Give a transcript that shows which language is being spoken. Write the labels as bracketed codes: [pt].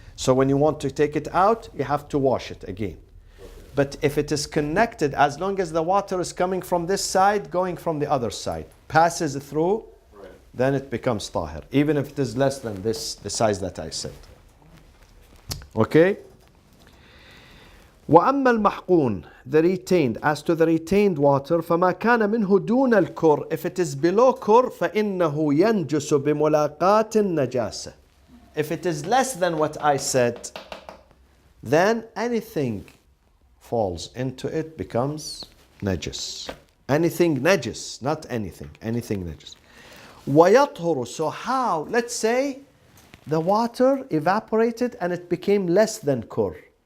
[en] So when you want to take it out, you have to wash it again. But if it is connected, as long as the water is coming from this side, going from the other side, passes through, then it becomes tahir, even if it is less than this, the size that I said. Okay? [ar] وأما المحقون, [en] the retained, as to the retained water, [ar] فما كان منه دون الكر, [en] if it is below [ar] كر, فإنه ينجس بملاقاة النجاسة. [en] If it is less than what I said, then anything falls into it becomes najis. Anything najis, not anything najis. [ar] ويطهر, [en] so how? Let's say the water evaporated and it became less than kur.